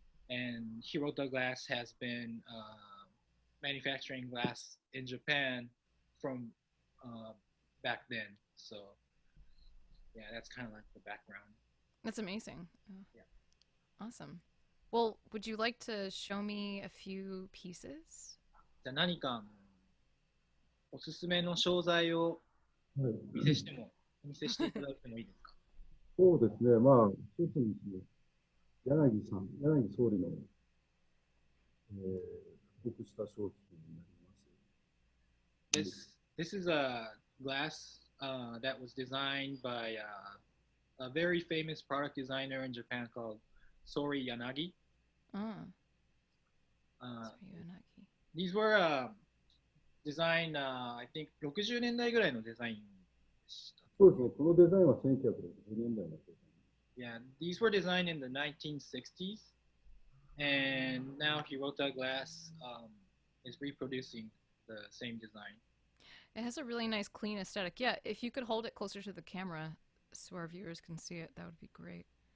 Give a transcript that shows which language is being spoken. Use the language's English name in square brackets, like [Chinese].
[English] And Hirota Glass has been manufacturing glass in Japan from uh, back then. So yeah, that's kind of like the background. That's amazing. Oh, Yeah. awesome. Well, would you like to show me a few pieces? [Japanese] じゃあ何かおすすめの商材をはい、お見せしていただいてもいいですか？そうですね、まあ、一つにですね、柳総理の、帰国した商品になります。 [English] This is a glass that was designed by a very famous product designer in Japan called Sori Yanagi. Oh, Uh, sorry, Unagi. these were designed, I think, [Japanese] 60年代ぐらいのデザインでした。そうですね、このデザインは1960年代のデザイン。 [English] Yeah, these were designed in the 1960s, and now Hirota Glass is reproducing the same design. It has a really nice, clean aesthetic. Yeah, if you could hold it closer to the camera so our viewers can see it, that would be great.